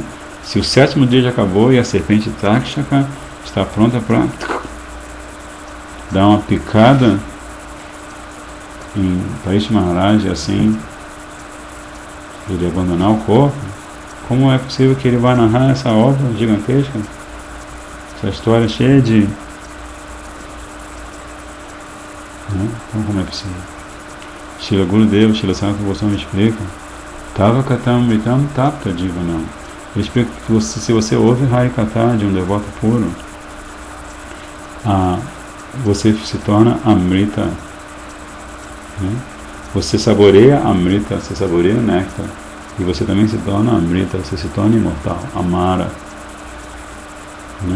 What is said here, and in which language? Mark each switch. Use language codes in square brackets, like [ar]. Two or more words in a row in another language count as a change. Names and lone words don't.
[pt] Se o 7º dia já acabou e a serpente Takshaka está pronta para dar uma picada em Parikshit Maharaj e assim ele abandonar o corpo, como é possível que ele vai narrar essa obra gigantesca, essa história cheia de... né? Então como é possível? [sa] Srila Gurudeva, Srila Sanatana Goswami explica Tava Katam Mitam Tapta Jivanam. [pt] Ele explica que se você ouve Harikatha de um devoto puro, você se torna Amrita, né? Você saboreia Amrita, você saboreia o néctar, e você também se torna Amrita, você se torna imortal, Amara, né?